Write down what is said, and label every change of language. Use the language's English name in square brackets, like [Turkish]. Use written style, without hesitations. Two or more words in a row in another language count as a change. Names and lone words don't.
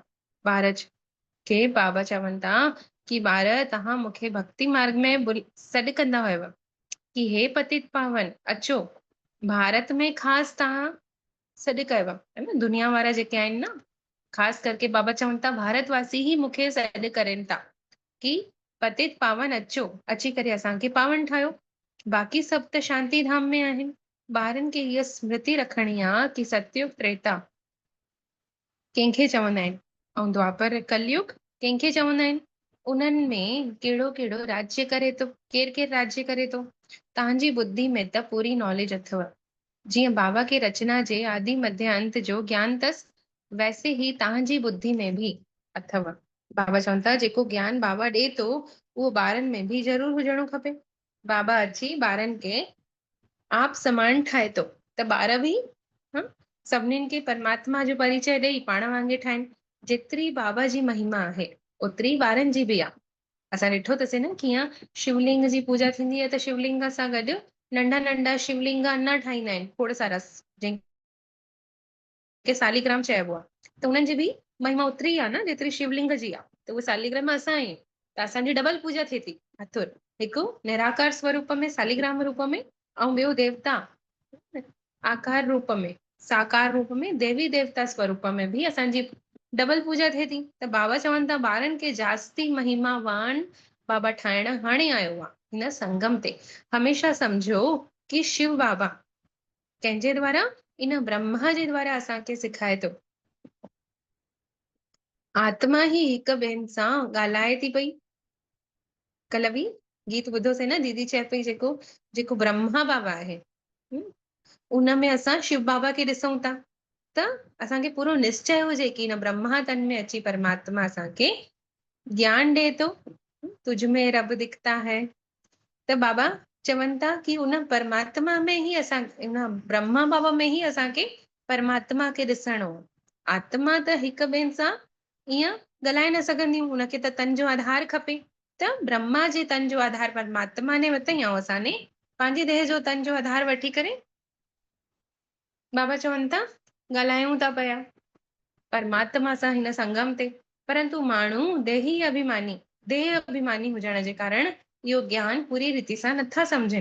[Sindhi] ॿार खे बाबा चवनि था कि ॿार तव्हां मूंखे भक्ति मार्ग में सॾु कंदा हुयव कि हे पतित पावन अचो भारत में ख़ासि तव्हां सॾु कयो आहे, है न? दुनिया वारा जेके आहिनि न, ख़ासि करके बाबा चवनि था भारतवासी ई मूंखे सॾु करनि था कि पतित पावन अचो, अची करे असांखे पावन ठाहियो। बाक़ी सभु त शांति धाम में आहिनि। ॿारनि खे हीअ स्मृति रखणी आहे कि सतयुग त्रेता कंहिंखे चवंदा आहिनि ऐं द्वापर कलयुग कंहिंखे चवंदा आहिनि। उन्हनि में कहिड़ो कहिड़ो राज्य करे थो, केरु केरु राज्य करे थो। तव्हांजी बुद्धि में त पूरी नॉलेज अथव। जीअं बाबा खे रचना जे आदि मध्य अंत जो ज्ञान अथसि, [Hindi] वैसे ही [Sindhi] तव्हांजी बुद्धि में भी अथव। बाबा चवनि था जेको ज्ञान बाबा ॾे थो उहो ॿारनि में भी ज़रूर हुजणो खपे। बाबा अची ॿारनि खे आप समान ठाहे थो त ॿार बि सभिनीनि खे परमात्मा जो परिचय ॾेई पाण वांगुरु ठाहिनि। जेतिरी बाबा जी महिमा आहे ओतिरी ॿारनि जी बि आहे। असां ॾिठो अथसीं न कीअं शिवलिंग जी पूजा थींदी आहे त शिवलिंग सां गॾु नंढा नंढा शिवलिंग अञा ठाहींदा आहिनि खोड़ सारा, जंहिंखे सालिग्राम चइबो आहे। त उन्हनि जी बि महिमा ओतिरी आहे न जेतिरी शिवलिंग जी आहे। त उहे सालिग्राम असां आहियूं त असांजी डबल पूजा थिए थी। हथुर हिकु निराकार स्वरूप में सालिग्राम रूप में ऐं ॿियो देवता आकार रूप में, साकार रूप में, देवी देवता स्वरूप में भी असांजी डबल पूजा थिए थी। त बाबा चवनि था ॿारनि खे जास्ती महिमावान बाबा ठाहिण हाणे आयो आहे हिन संगम ते। हमेशा सम्झो कि शिव बाबा कंहिंजे द्वारा, इन ब्रह्मा जे द्वारा असांखे सिखाए थो। आत्मा ही हिक ॿियनि सां ॻाल्हाए थी पई। कल्ह बि गीत ॿुधोसीं न, दीदी चए पई जेको जेको ब्रह्मा बाबा आहे उन में असां शिव बाबा खे ॾिसूं था। त असांखे पूरो निश्चय हुजे कि हिन ब्रह्मा तन में अची परमात्मा असांखे ज्ञान ॾे थो। [Hindi] तुझ में रब दिखता है। [Sindhi] त बाबा चवनि था कि उन परमात्मा में ही असां, इन ब्रह्मा बाबा में ही असांखे परमात्मा खे ॾिसणो। आत्मा त हिक ॿियनि सां ईअं ॻाल्हाए न सघंदियूं, उनखे त तन जो आधार खपे। त ब्रह्मा जे तन जो आधार परमात्मा ने वरितई ऐं असांने पंहिंजे देह जो तन जो आधार वठी करे बाबा चवनि था ॻाल्हायूं था पिया परमात्मा सां हिन संगम ते। परंतु माण्हू देह अभिमानी हुजण जे कारण इहो ज्ञान पूरी रीति सां नथा सम्झनि।